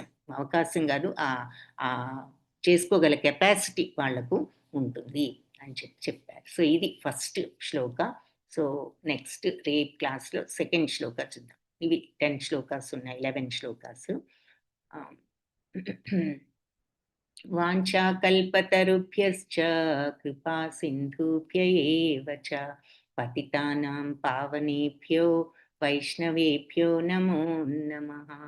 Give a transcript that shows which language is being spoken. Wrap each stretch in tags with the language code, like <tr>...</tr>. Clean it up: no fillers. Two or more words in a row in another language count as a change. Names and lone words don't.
<te>అవకాశం గాదు. చేసుకోగల కెపాసిటీ వాళ్ళకు ఉంటుంది అని చెప్పారు. సో, ఇది ఫస్ట్ శ్లోక. సో, నెక్స్ట్ రేపు క్లాస్‌లో సెకండ్ శ్లోక చూద్దాం. ఇవి 10 శ్లోకాస్ ఉన్నాయి. 11 శ్లోకాస్. ఆహ్,</te> <sa>వాంఛాకల్పతరుభ్యశ్చ కృపా సింధుభ్య ఏవ చ పతితానాం పావనేభ్యో వైష్ణవేభ్యో నమో నమః.</sa>